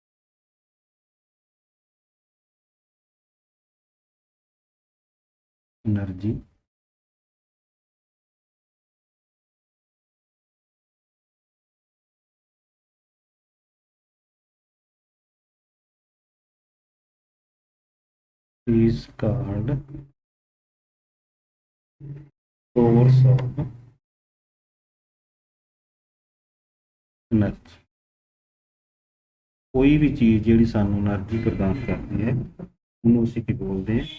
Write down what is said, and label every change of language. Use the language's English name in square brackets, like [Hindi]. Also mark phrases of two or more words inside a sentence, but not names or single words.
[English] energy is called source of energy. [Hindi] कोई भी चीज़ [Punjabi] ਜਿਹੜੀ ਸਾਨੂੰ એનર્ਜੀ ਪ੍ਰਦਾਨ ਕਰਦੀ ਹੈ ਉਹਨੂੰ ਅਸੀਂ ਕੀ ਬੋਲਦੇ ਹਾਂ?